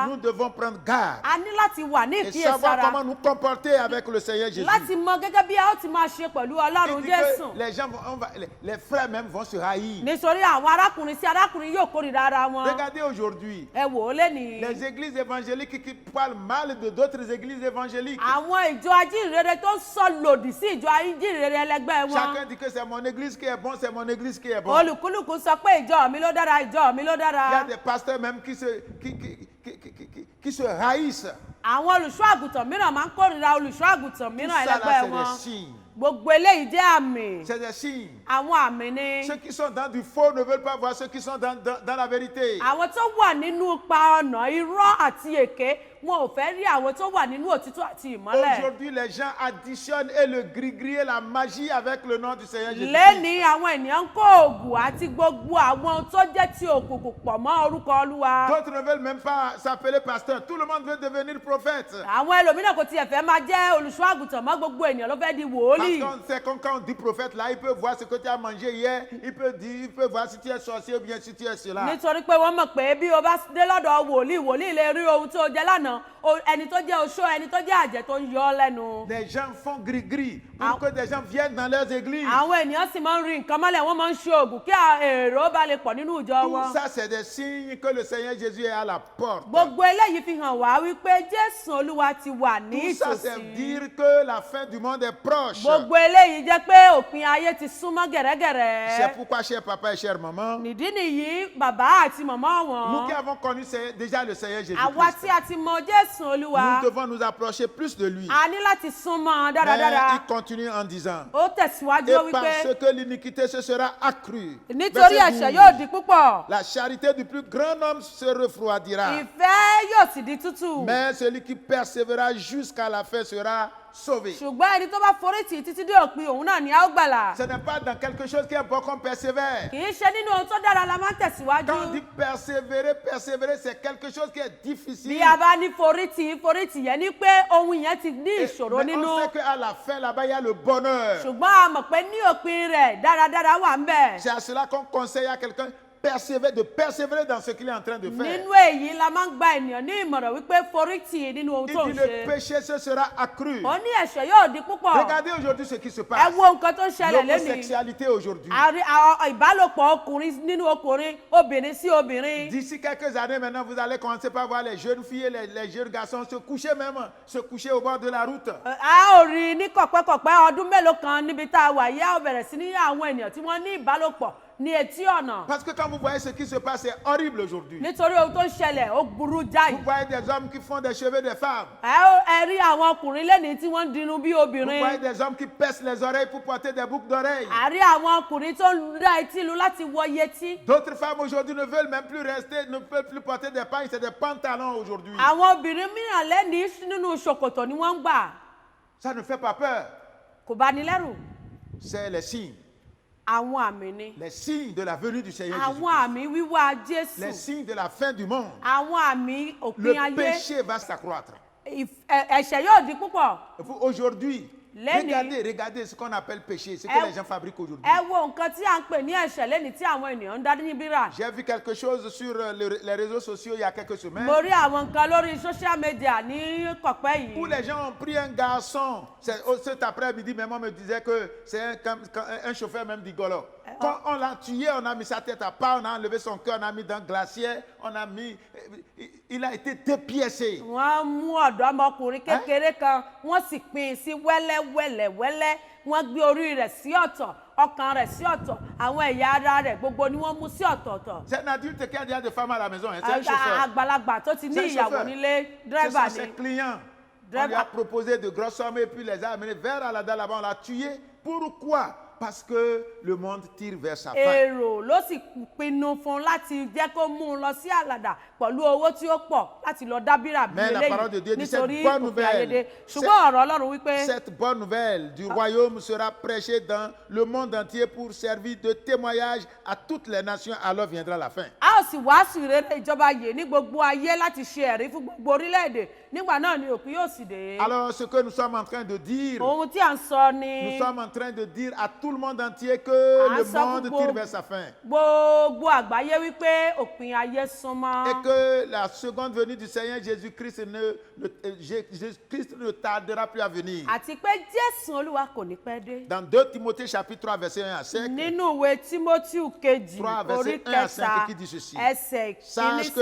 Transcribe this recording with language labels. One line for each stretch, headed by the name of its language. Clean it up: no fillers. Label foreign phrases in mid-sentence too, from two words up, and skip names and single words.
French: nous devons prendre garde
Yoruba: A ní láti wà ní
French: et savoir
Yoruba: ìkíyèsára.
French: comment nous comporter avec le Seigneur Jésus.
Yoruba: Láti mọ gẹ́gẹ́ bí a ó ti máa ṣe pẹ̀lú
French: Il
Yoruba: Ọlọ́run
French: dit
Yoruba: Jésù.
French: que les gens les frères même vont se haïr.
Yoruba: Nítorí àwọn arákùnrin sí arákùnrin yóò kórìíra ara wọn.
French: Regardez aujourd'hui,
Yoruba: Ẹ wò ó lénìí.
French: les églises évangéliques qui parlent mal de d'autres églises évangéliques.
Yoruba: Àwọn ìjọ ajínrere tó ń sọ lòdì sí ìjọ ajínrere ẹlẹgbẹ́ wọn.
French: Chacun dit que c'est mon église qui est bon, c'est mon église qui est bon.
Yoruba: Olùkúlùkù sọ pé ìjọ mi ló dára, ìjọ mi ló
French: Il y a
Yoruba: dára.
French: des pasteurs même qui se haïssent.
Yoruba: Àwọn olùṣọ́ àgùntàn mìíràn máa ń kórìíra olùṣọ́ àgùntàn
French: Tout
Yoruba: mìíràn
French: ça là,
Yoruba: ẹlẹgbẹ́
French: c'est
Yoruba: wọn.
French: des signes.
Yoruba: Gbogbo eléyìí jẹ́ àmì.
French: C'est des signes.
Yoruba: Àwọn àmì ni.
French: Ceux qui sont dans du faux ne veulent pas voir ceux qui sont dans la vérité.
Yoruba: Àwọn tó wà nínú ipa ọ̀nà irọ́ àti èké wọn ò fẹ́ rí àwọn tó wà nínú òtítọ́ àti ìmọ́lẹ̀.
French: Aujourd'hui, les gens additionnent et le gris-gris et la magie avec le nom du Seigneur Jésus.
Yoruba: Lẹ́ni àwọn ènìyàn ń kó oògùn àti gbogbo àwọn tó jẹ́ ti òkùnkùn pọ̀ mọ́ orúkọ Olúwa.
French: D'autres ne veulent même pas s'appeler pasteur. Tout le monde veut devenir prophète. prophète.
Yoruba: àwọn ẹlòmíràn kò tiẹ̀ fẹ́ máa jẹ́ olùṣọ́ àgùntàn mọ́, gbogbo ènìyàn ló fẹ́ di wòlíì.
French: Parce que quand on dit prophète, là, il peut voir ce que tu as mangé hier, il peut voir si tu es sorcier ou bien si tu es cela.
Yoruba: nítorí pé wọ́n mọ̀ pé bí o bá dé lọ́dọ̀ wòlíì lè rí ohun tó jẹ lánàá, ẹni tó jẹ́ oṣó, ẹni tó jẹ́ àjẹ́ tó ń yọ ọ́ lẹ́nu.
French: Les gens font gris-gris pour que des gens viennent dans leurs églises.
Yoruba: àwọn ènìyàn sì máa ń rí nǹkan mọ́lẹ̀, wọ́n máa ń ṣe oògùn kí èrò bá lè pọ̀ nínú ìjọ wọn.
French: Tout ça, c'est des signes que le Seigneur Jésus est à la porte.
Yoruba: gbogbo eléyìí fi hàn wá wípé Jésù Olúwa ti wà ní
French: Tout ça, c'est
Yoruba: ìtòsí.
French: dire que la fin du monde est proche.
Yoruba: gbogbo eléyìí jẹ́ pé òpin ayé ti súnmọ́ gẹ̀rẹ́gẹ̀rẹ́.
French: C'est pourquoi, cher papa et chère maman,
Yoruba: nìdí nìyí bàbá àti màmá
French: nous qui
Yoruba: wọn,
French: avons connu déjà le Seigneur
Yoruba: àwa
French: Jésus-Christ,
Yoruba: tí a ti mọ Jésù Olúwa,
French: nous devons nous approcher plus de lui.
Yoruba: a ní láti súnmọ́
French: Mais
Yoruba: dáradára.
French: il continue en disant,
Yoruba: ó tẹ̀síwájú
French: et
Yoruba: wípé
French: parce que l'iniquité se sera accrue,
Yoruba: nítorí
French: verset
Yoruba: ẹ̀ṣẹ̀
French: 12,
Yoruba: yóò di púpọ̀,
French: la charité du plus grand homme se refroidira.
Yoruba: ìfẹ́ yóò sì di tútù.
French: Mais celui qui persévérera jusqu'à la fin sera sauvé.
Yoruba: ṣùgbọ́n ẹni tó bá forí tì í títí dé òpin, òun náà ni a ó gbàlà.
French: Ce n'est pas dans quelque chose qui est bon qu'on persévère.
Yoruba: kì í ṣe nínú ohun tó dára la máa ń
French: Quand on
Yoruba: tẹ̀síwájú.
French: dit persévérer, c'est quelque chose qui est difficile.
Yoruba: bí a bá ní forí tì yẹn ni pé ohun yẹn ti ní ìṣòro
French: Mais
Yoruba: nínú.
French: on sait qu'à la fin, là-bas, il y a le bonheur.
Yoruba: ṣùgbọ́n a mọ̀ pé ní òpin rẹ̀ dáradára wà ń bẹ̀.
French: C'est à cela qu'on conseille à quelqu'un de persévérer dans ce qu'il est en train de faire.
Yoruba: nínú èyí la máa ń gba ènìyàn ní ìmọ̀ràn wípé forí tì í nínú ohun
French: Il
Yoruba: tó
French: dit
Yoruba: ń
French: le
Yoruba: ṣe.
French: péché, ce sera accru.
Yoruba: ó ní ẹ̀ṣẹ̀ yóò di púpọ̀.
French: Regardez aujourd'hui ce qui se
Yoruba: ẹ
French: passe.
Yoruba: wo nǹkan tó ń ṣẹlẹ̀ lónìí.
French: L'homosexualité aujourd'hui.
Yoruba: ìbálòpọ̀ ọkùnrin nínú ọkùnrin, obìnrin sí obìnrin.
French: D'ici quelques années maintenant, vous allez commencer par voir les jeunes filles et les jeunes garçons se coucher au bord de la route.
Yoruba: a ó rí i ní kọ̀pẹ́kọ̀pẹ́ ọdún mélòó kan níbi tá a wà yìí, a ó bẹ̀rẹ̀ sí ní àwọn ènìyàn tí wọ́n ní ìbálòpọ̀ ní etí ọ̀nà.
French: Parce que quand vous voyez ce qui se passe, c'est horrible aujourd'hui.
Yoruba: nítorí ohun tó ń ṣẹlẹ̀ ó burú jáì.
French: Vous voyez des hommes qui font des cheveux des femmes.
Yoruba: ẹ rí àwọn ọkùnrin lẹ́nìí tí wọ́n ń dirun bí
French: Vous voyez
Yoruba: obìnrin.
French: des hommes qui percent les oreilles pour porter des boucles d'oreilles.
Yoruba: a rí àwọn ọkùnrin tó ń dá etí lu láti wọ yẹtí.
French: D'autres femmes aujourd'hui ne veulent même plus ne peuvent plus porter des pagnes, c'est des pantalons aujourd'hui.
Yoruba: àwọn obìnrin mìíràn lẹ́nìí nínú ṣòkòtò ni wọ́n ń gbà.
French: Ça ne fait pas peur.
Yoruba: kò bá ní lẹ́rù.
French: C'est les signes.
Yoruba: àwọn àmì ni.
French: Les signes de la venue du Seigneur
Yoruba: àwọn
French: Jésus.
Yoruba: àmì wíwá
French: Les
Yoruba: Jésù.
French: signes de la fin du monde.
Yoruba: àwọn àmì òpin
French: Le
Yoruba: ayé.
French: péché va s'accroître.
Yoruba: ẹ̀ṣẹ̀ yóò di púpọ̀.
French: Et vous, aujourd'hui,
Yoruba: Lẹ́nìí.
French: regardez ce qu'on appelle péché, ce que Eh, les gens fabriquent aujourd'hui.
Yoruba: ẹ wo nǹkan tí à ń pè ní ẹ̀ṣẹ̀ lẹ́ni tí àwọn ènìyàn ń dá níbí rà.
French: J'ai vu quelque chose sur les réseaux sociaux il y a quelques semaines
Yoruba: mo rí àwọn nǹkan lórí
English: social media
Yoruba: ní kọ̀pẹ́
French: où
Yoruba: yìí.
French: les gens ont pris un garçon. Cet après-midi, maman me disait que c'est un chauffeur même d'Igolo. Quand on l'a tué, on a mis sa tête à part, on a enlevé son cœur, on a mis dans le glacier, il a été dépiécé.
Yoruba: wọ́n mú ọ̀dọ́mọkùnrin kékeré kan wọ́n sì pín in sí wẹ́lẹ́wẹ́lẹ́wẹ́lẹ́, wọ́n gbé orí rẹ̀ sí ọ̀tọ̀, ọkàn rẹ̀ sí ọ̀tọ̀, àwọn ẹ̀yà ara rẹ̀ gbogbo ni wọ́n mú sí ọ̀tọ̀ọ̀tọ̀.
French: C'est un adulte qui a déjà des femmes à la maison, hein, c'est un chauffeur.
Yoruba: àgbàlagbà tó ti ní
French: C'est un
Yoruba: ìyàwó
French: chauffeur.
Yoruba: nílé,
French: Ce
Yoruba: dírẹ́bà
French: sont ses
Yoruba: ni.
French: clients. On lui a proposé de grosses sommes et puis les a amenés vers Alada là-bas, on l'a tué. Pourquoi? Parce que le monde tire vers sa fin.
Yoruba: èrò ló sì pinnu fún un láti jẹ́ kó mú un lọ sí àlàdà pẹ̀lú owó tí ó pọ̀ láti lọ dábìrà bí
French: Mais la parole de Dieu dit cette
Yoruba: nítorí
French: bonne
Yoruba: òfin
French: nouvelle.
Yoruba: ayédè. ṣùgbọ́n ọ̀rọ̀ Ọlọ́run wípé
French: Cette bonne nouvelle du royaume sera prêchée dans le monde entier pour servir de témoignage à toutes les nations. Alors viendra la fin.
Yoruba: a ó sì wàásù ìrere ìjọba yìí ní gbogbo ayé láti ṣe ẹ̀rí fún gbogbo orílẹ̀-èdè, nígbà náà ni òpin yóò sì dé.
French: Alors ce que nous sommes en train de dire,
Yoruba: ohun tí à ń sọ
French: nous
Yoruba: ni
French: sommes en train de dire à tout le monde entier que
Yoruba: à
French: le ça, monde vous- tire vers sa fin.
Yoruba: gbogbo àgbáyé wípé òpin ayé súnmọ́.
French: Et que la seconde venue du Seigneur Jésus-Christ Jésus-Christ ne tardera plus à venir.
Yoruba: àti pé Jésù Olúwa kò ní pẹ́ dé.
French: Dans 2 Timothée chapitre 3 verset 1 à 5,
Yoruba: nínú ìwé Tímótíù kejì
French: 3 verset
Yoruba: orí
French: 1 à 5
Yoruba: kẹta
French: qui dit ceci.
Yoruba: ẹsẹ̀ kìíní
French: Sache
Yoruba: sí